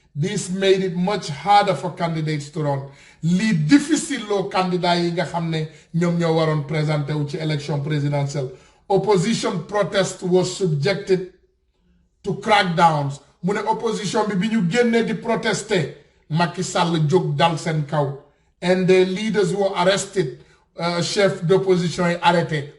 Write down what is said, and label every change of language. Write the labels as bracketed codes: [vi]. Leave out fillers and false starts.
[en] This made it much harder for candidates to run. [wo] Li difficile lo candidat yi nga xam ne ñoom ñoo waroon présenté wu ci élection présidentielle. [en] Opposition protest was subjected to crackdowns. [wo] Mu ne opposition bi ñu génnee di protester Macky Sall jóg dal seen kaw. [en] And the leaders were arrested. [fr] Chef d'opposition yi arrêté.